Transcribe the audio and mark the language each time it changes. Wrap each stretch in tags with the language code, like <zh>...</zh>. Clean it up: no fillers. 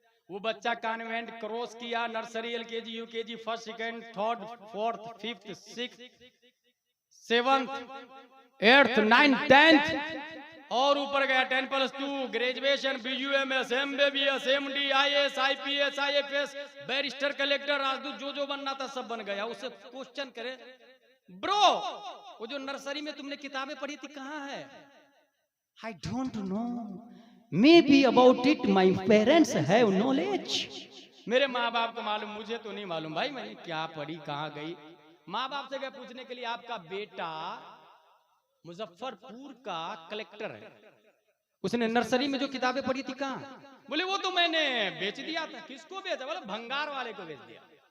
<hi>वो बच्चा convent cross किया, nursery, LKG, UKG, first, second, third, fourth, fifth, sixth, 7th, 8th, 9th, 10th और ऊपर गया 10+2, graduation, BUMS, MBBS, MD, IAS, IPS, IFS, barrister, collector, राजदूत, जो बनना था सब बन गया। उससे क्वेश्चन करे, ब्रो वो जो नर्सरी में तुमने किताबें पढ़ी थी कहाँ है?</hi> <en>I don't know, maybe about it my parents have knowledge।</en> <hi>मेरे माँ बाप को मालूम, मुझे तो नहीं मालूम भाई मैंने क्या पढ़ी, कहाँ गई। माँ बाप से गए पूछने के लिए, आपका बेटा मुजफ्फरपुर का कलेक्टर है, उसने नर्सरी में जो किताबें पढ़ी थी कहाँ? बोले वो तो मैंने बेच दिया था। किसको बेचा? बोले भंगार वाले को बेच दिया।</hi>